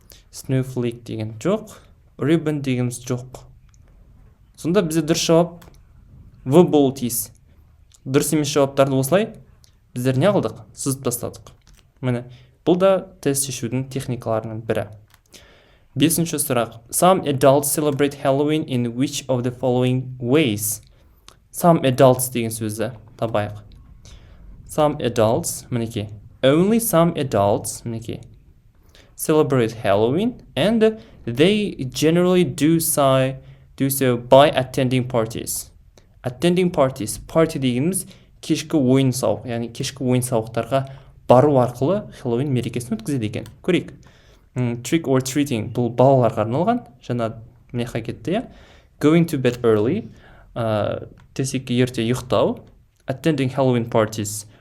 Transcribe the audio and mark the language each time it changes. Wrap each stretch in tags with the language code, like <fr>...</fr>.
<kk>Snowflake деген жоқ, ribbon дегеніміз жоқ. Сонда бізде дұрыс жауап В болу тиіс. Дұрыс емес жауаптарды осылай біздер не қылдық? Сызып тастадық. Міне, бұл да тест шешудің техникаларының бірі. Бесінші сұрақ.</kk> <en>Some adults celebrate Halloween in which of the following ways? Some adults</en> <kk>деген сөзді табайық.</kk> <en>Some adults,</en> <kk>мінеке.</kk> <en>Only some adults, мінеке. Celebrate Halloween and they generally do so by attending parties. Attending parties.</en> <kk>Party дегеніміз кешкі ойын сауық, яғни кешкі ойын сауықтарға бару арқылы Хэллоуин мерекесін өткізеді екен. Көрейік.</kk> <en>Trick or treating</en> <kk>бұл балаларға арналған. Жаңа меха кетті, е?</kk> <en>Going to bed early.</en> <kk>Төсекке ерте ұйықтау.</kk> <en>Attending Halloween parties.</en>